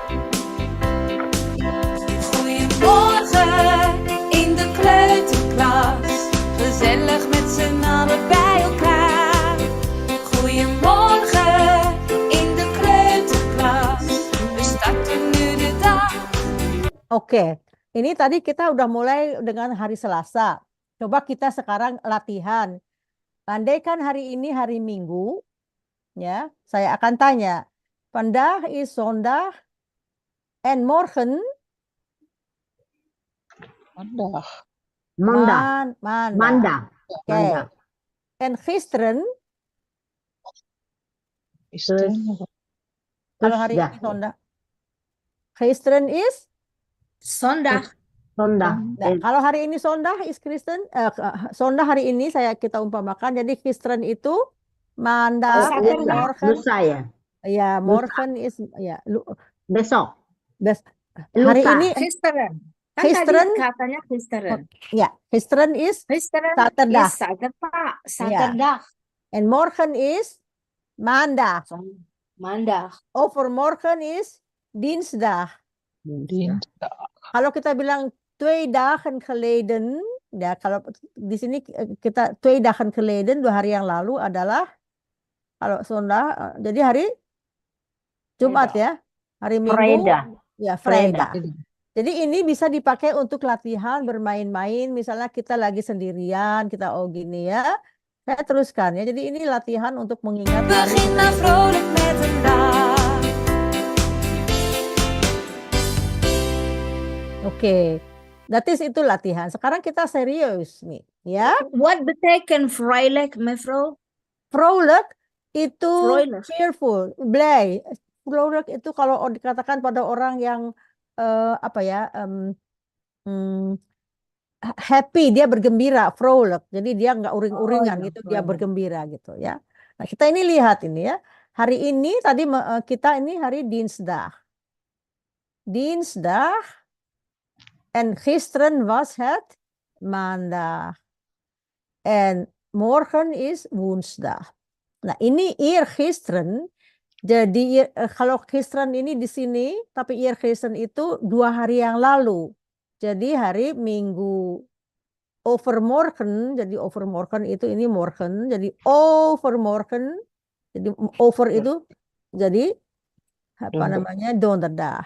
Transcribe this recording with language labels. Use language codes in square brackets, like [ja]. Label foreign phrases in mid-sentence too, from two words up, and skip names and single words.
[nl] Goedemorgen in de kleuterklas, gezellig met z'n allen bij elkaar. Goedemorgen in de kleuterklas, we starten nu de dag. [id] Oke. Ini tadi kita udah mulai dengan hari Selasa. Coba kita sekarang latihan. Andaikan hari ini hari Minggu, ya, saya akan tanya. [nl] Vandaag is zondag en morgen Maandag. Maandag. maandag. Maandag. Oke. Maandag. En gisteren, Gisteren. [id] kalau hari ya. ini [nl] zondag. Gisteren is? Zondag. Zondag. [id] Nah, kalau hari ini [nl] zondag is [id] Kristen, zondag hari ini kita umpamakan. Jadi gisteren itu maandag, en [nl] Zaterdag. morgen. [id] Lusa ya. Ya, [nl] morgen is ya. [id] Besok. Hari Lusa. ini [nl] Gisteren. Kan Gisteren. [id] tadi katanya gisteren. [nl] ya, gisteren is Gisteren Zaterdag. is zaterdag. Zaterdag. en morgen is maandag. Maandag. Overmorgen is dinsdag. Dinsdag. [id] Kalau kita bilang [nl] 2 dagen geleden, [id] ya kalau di sini kita [nl] 2 dagen geleden, [id] 2 hari yang lalu adalah kalau zondag, jadi hari Jumat ya, hari Minggu, [nl] Vrijdag. [id] ya vrijdag. Jadi ini bisa dipakai untuk latihan bermain-main. Misalnya kita lagi sendirian, kita gini ya. Saya teruskan ya. Jadi ini latihan untuk mengingat hari. [nl] Begin dan vrolijk met een dag. [id] Oke. [en] That is [id] itu latihan. Sekarang kita serius nih, ya. [nl] What betekent vrolijk, mevrouw? [id] Vrolijk itu [nl] Vrolijk. [en] cheerful, blij. [id] Vrolijk itu kalau dikatakan pada orang yang happy, dia bergembira, vrolijk. Jadi dia nggak uring-uringan Oh, ya, gitu, dia [nl] vrolijk. [id] bergembira gitu ya. Nah, kita ini lihat ini ya. Hari ini tadi kita ini hari Dinsdag. [nl] Dinsdag en gisteren was het maandag. En morgen is woensdag. [id] Nah, ini eergisteren. Jadi kalau gisteren ini di sini, tapi eergisteren itu 2 hari yang lalu. Jadi hari Minggu. Overmorgen, jadi overmorgen itu ini morgen, jadi overmorgen, jadi over itu jadi apa namanya donderdag.